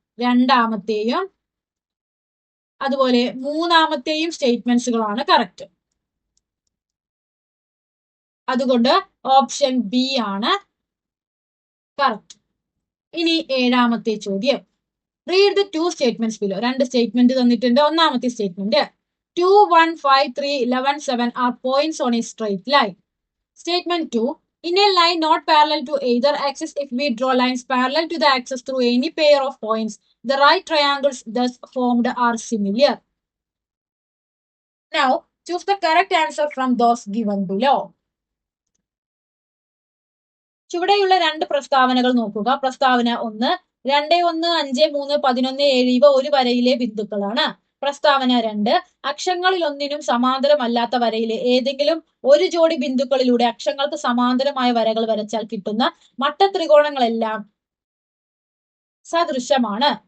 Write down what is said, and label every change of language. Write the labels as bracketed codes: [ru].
[ml] രണ്ടാമത്തെയും അതുപോലെ മൂന്നാമത്തെയും സ്റ്റേറ്റ്മെന്റ്സുകളാണ് കറക്റ്റ്. അതുകൊണ്ട് ഓപ്ഷൻ ബി ആണ് കറക്റ്റ്. ഇനി ഏഴാമത്തെ ചോദ്യം, [en] Read the 2 statements below. [ml] 2 statement തന്നിട്ടുണ്ട്. ഒന്നാമത്തെ statement [en] 2, 1, 5, 3, 11, 7 are points on a straight line. Statement 2, in a line not parallel to either axis, if we draw lines parallel to the axis through any pair of points, the right triangles thus formed are similar. Now, choose the correct answer from those given below. [ml] ചുവടെയുള്ള 2 പ്രസ്താവനകൾ നോക്കുക. പ്രസ്താവന 1, 2, 1, 5, 3, 11, 7 ഇവ ഒരു വരയിലെ ബിന്ദുക്കളാണ്. പ്രസ്താവന 2. അക്ഷങ്ങളിൽ ഒന്നിനും സമാന്തരമല്ലാത്ത വരയിലെ ഏതെങ്കിലും ഒരു ജോഡി ബിന്ദുക്കളിലൂടെ അക്ഷങ്ങൾക്ക് സമാന്തരമായ വരകൾ വരച്ചാൽ കിട്ടുന്ന മട്ടത്രികോണങ്ങളെല്ലാം സദൃശമാണ്.